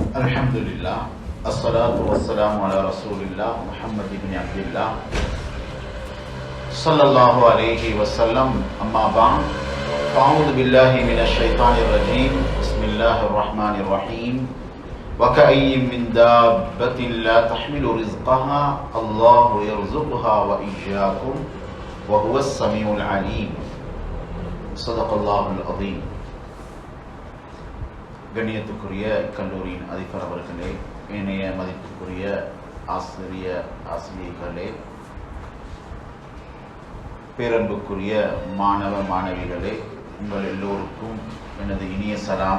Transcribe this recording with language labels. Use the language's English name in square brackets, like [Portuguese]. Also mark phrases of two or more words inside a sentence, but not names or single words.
[Arabic] الحمد لله الصلاة والسلام على رسول الله محمد بن عبد الله صلى الله عليه وسلم أما بعد فأعوذ بالله من الشيطان الرجيم بسم الله الرحمن الرحيم وكأي من دابة لا تحمل رزقها الله يرزقها وإياكم وهو السميع العليم صدق الله العظيم. [Tamil] கண்ணியத்துக்குரிய கல்லூரியின் அதிபர் அவர்களே, இணைய மதிப்புக்குரிய ஆசிரியர்களே, பேரன்புக்குரிய மாணவ மாணவிகளே, உங்கள் எல்லோருக்கும் எனது இனிய சலாம்.